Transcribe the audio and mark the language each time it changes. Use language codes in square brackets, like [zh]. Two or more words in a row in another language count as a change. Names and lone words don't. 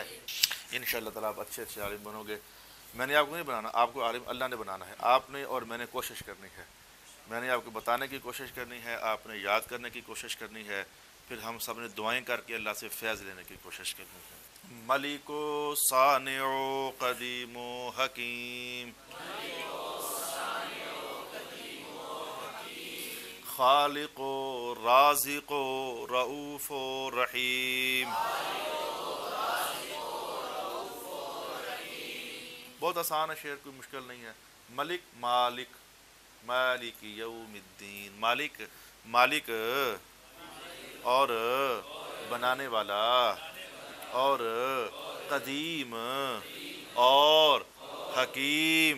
[ar] انشاءاللہ تعالیٰ [ur] آپ اچھے اچھے عالم بنو گے. میں نے آپ کو نہیں بنانا, آپ کو عالم اللہ نے بنانا ہے, آپ نے اور میں نے کوشش کرنی ہے. میں نے آپ کو بتانے کی کوشش کرنی ہے, آپ نے یاد کرنے کی کوشش کرنی ہے, پھر ہم سب نے دعائیں کر کے اللہ سے فیض لینے کی کوشش کرنی ہے. [fa] ملک و صانع و قدیم و حکیم, خالق و رازق و رؤوف و رحیم. [ur] بہت آسان ہے شعر, کوئی مشکل نہیں ہے. ملک مالک, [ar] مالک یوم الدین, [ur] مالک مالک اور بنانے والا, اور قدیم اور حکیم.